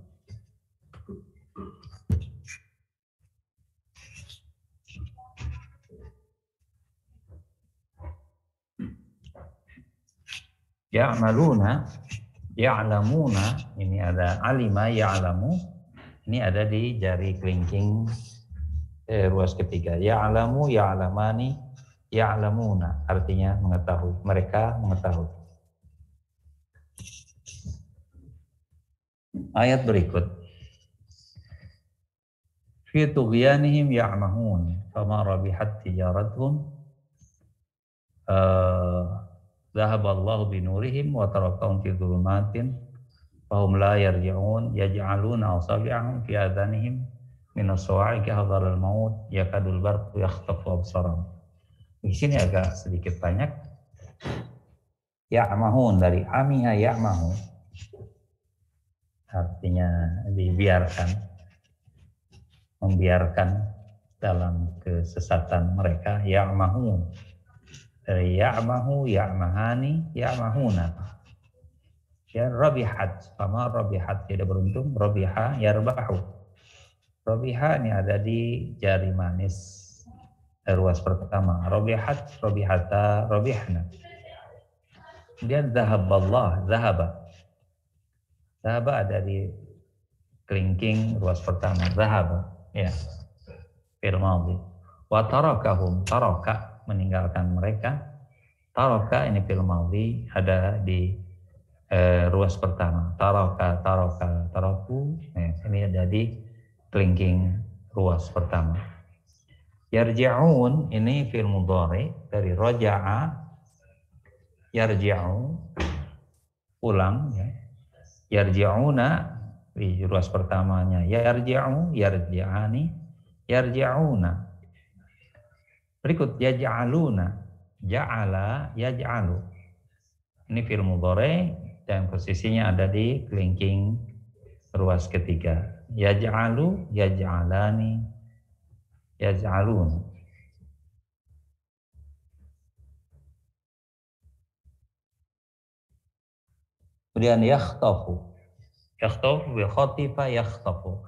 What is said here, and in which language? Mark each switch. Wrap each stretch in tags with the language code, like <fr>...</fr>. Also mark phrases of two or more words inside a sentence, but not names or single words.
<ar>يعملون، يعلمون,</ar> <id>ini ada</id> <ar>علم يعلم,</ar> <id>ini ada di jari kelingking ruas ketiga. Ya'lamu, ya'lamani, ya'lamuna, artinya mengetahui, mereka mengetahui. Ayat berikut.</id> <ar>في طغيانهم يعمهون فما ربحت تجارتهم ذهب الله بنورهم وتركهم في ظلمات فهم لا يرجعون يجعلون أصابعهم في آذانهم من الصواعق حذر الموت يكاد البرق يخطف أبصارهم.</ar> <id>Di sini agak sedikit banyak. Ya'mahun dari</id> <ar>عمه يعمه,</ar> <id>artinya dibiarkan, membiarkan dalam kesesatan mereka.</id> <ar>يعمهون dari يعمه، يعمهان، يعمهون. يا ربحت,</ar> <id>sama rabihat tidak beruntung,</id> <ar>ربح يربح.</ar> <id>Rabiha ini ada di jari manis ruas pertama.</id> <ar>ربحت، ربحتا، ربحن.</ar> <id>Kemudian zahaballah, zahaba. Zahaba ada di kelingking ruas pertama. Zahaba, ya.</id> <ar>فعل ماضي. وتركهم,</ar> <id>taraka meninggalkan mereka. Taraka ini</id> <ar>فعل ماضي</ar> <id>ada di ruas pertama.</id> <ar>ترك، ترك، ترك.</ar> <id>Ini ada di kelingking ruas pertama. Yarji'un ini</id> <ar>فعل مضارع</ar> <id>dari</id> <ar>رجع، يرجع,</ar> <id>pulang ya. Yarji'una di ruas pertamanya</id> <ar>يرجع، يرجعان، يرجعون.</ar> <id>Berikut</id> <ar>يجعلون، جعل، يجعل.</ar> <id>Ini</id> <ar>فعل مضارع</ar> <id>dan posisinya ada di kelingking ruas ketiga.</id> <ar>يجعل، يجعلان، يجعلون.</ar> <id>Kemudian yakhtafu.</id> <ar>يختطف بي خطف يختطف.</ar>